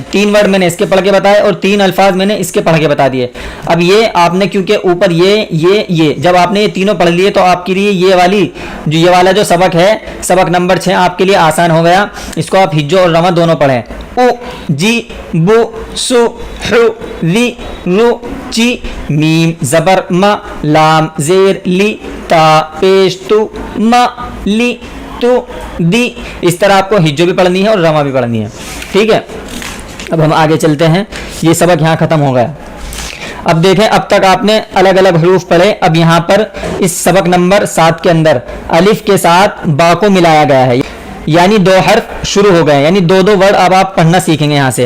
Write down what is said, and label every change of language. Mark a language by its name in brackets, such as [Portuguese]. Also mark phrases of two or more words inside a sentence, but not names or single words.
[Urdu] 3 ورڈ میں نے اس کے پڑھ کے بتائے اور 3 الفاظ میں نے اس کے پڑھ کے بتا دیے۔ اب یہ آپ نے کیونکہ اوپر یہ جب آپ نے یہ تینوں پڑھ لیے تو آپ کے لیے یہ والا جو سبق ہے، سبق نمبر 6 آپ کے لیے آسان ہو گیا۔ اس کو آپ ہجو اور رواں دونوں پڑھیں۔ او جی بو سو حو وی رو چی، میم زبر ما، لام زیر لی، تا پیش تو، ما لی تو دی۔ اس طرح آپ کو ہجو بھی پڑھنی ہے اور رواں بھی پڑھنی ہے، ٹھیک ہے۔ اب ہم آگے چلتے ہیں، یہ سبق یہاں ختم ہو گیا۔ اب دیکھیں اب تک آپ نے الگ الگ حروف پڑھے، اب یہاں پر اس سبق نمبر 7 کے اندر الف کے ساتھ با کو ملایا گیا ہے، یعنی 2 حرف شروع ہو گئے، یعنی 2 ورڈ اب آپ پڑھنا سیکھیں گے یہاں سے۔